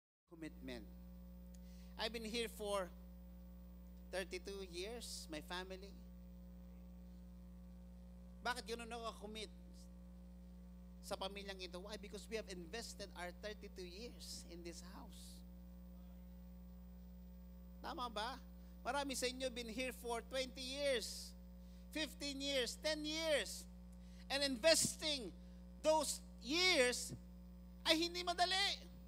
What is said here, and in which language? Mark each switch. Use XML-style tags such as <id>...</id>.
<en>Commitment. I've been here for 32 years, my family.</en> <tl>Bakit ganoon ako commit sa pamilyang ito?</tl> <en>Why? Because we have invested our 32 years in this house.</en> <tl>Tama ba? Marami sa inyo</tl> <en>been here for 20 years, 15 years, 10 years. And investing those years</en> <tl>ay hindi madali.</tl>